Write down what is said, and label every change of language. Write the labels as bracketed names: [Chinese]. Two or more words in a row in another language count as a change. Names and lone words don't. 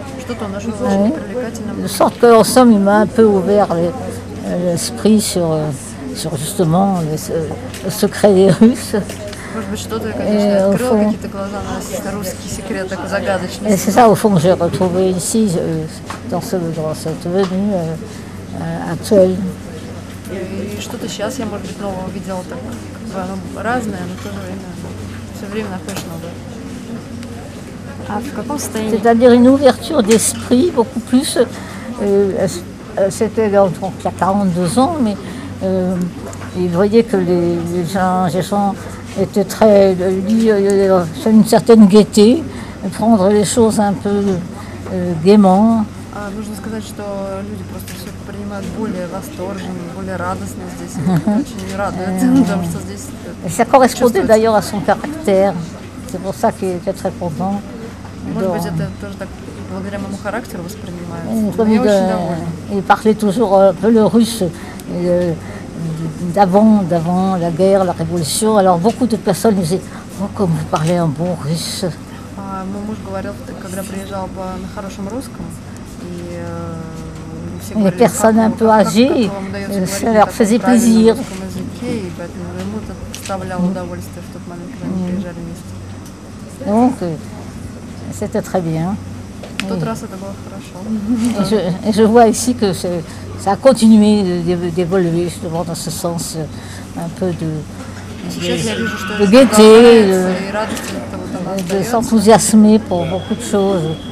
[French] De sorte qu'en somme, il m'a un peu ouvert l'esprit sur justement le secret des Russes. Et c'est ça au fond que j'ai retrouvé ici, dans cette venue actuelle. [Russian] И что-то сейчас я, может быть, нового видела, так оно разное, но в то же время все время находишь новое. А в каком состоянии? [French] C'est-à-dire une ouverture d'esprit beaucoup plus. C'était donc il y a 42 ans, mais il voyait que les gens étaient très une certaine gaieté, prendre les choses un peu gaiement. [Russian] Нужно сказать, что люди просто все принимают более восторженно, более радостно здесь. Очень радует, потому что здесь... [French] Ça correspondait d'ailleurs à son caractère. C'est pour ça qu'il était très content. [Russian] Может быть, это тоже так благодаря моему характеру воспринимается. [French] Il parlait toujours un peu le russe d'avant la guerre, la révolution. Alors beaucoup de personnes disaient « Oh, comme vous parlez un bon russe ». [Russian] Мой муж говорил, когда приезжал на хорошем русском, [French] les personnes un peu âgées, ça leur faisait plaisir. Donc, c'était très bien. Et je vois ici que ça a continué d'évoluer justement dans ce sens un peu de gaieté, de s'enthousiasmer pour beaucoup de choses.